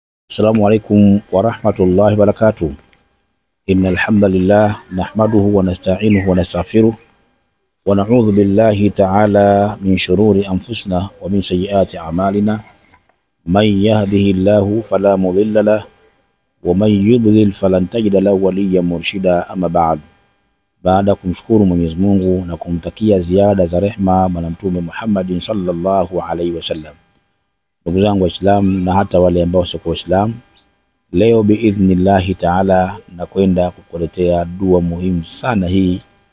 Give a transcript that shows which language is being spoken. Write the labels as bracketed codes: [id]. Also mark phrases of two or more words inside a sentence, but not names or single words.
[ar] السلام عليكم ورحمة الله وبركاته. إن الحمد لله نحمده ونستعينه ونستغفره ونعوذ بالله تعالى من شرور أنفسنا ومن سيئات أعمالنا. من يهده الله فلا مضل له ومن يضلل فلن تجد له وليا مرشدا. [sw] أما baada kumshukuru Mwenyezi Mungu na kumtakia ziada za rehma bwana Mtume Muhammad [ar] صلى الله عليه وسلم. [sw] Ndugu zangu Waislamu na hata wale ambao sio Waislamu, leo [ar] بإذن الله تعالى [sw] na kwenda kukuletea dua muhimu sana hii.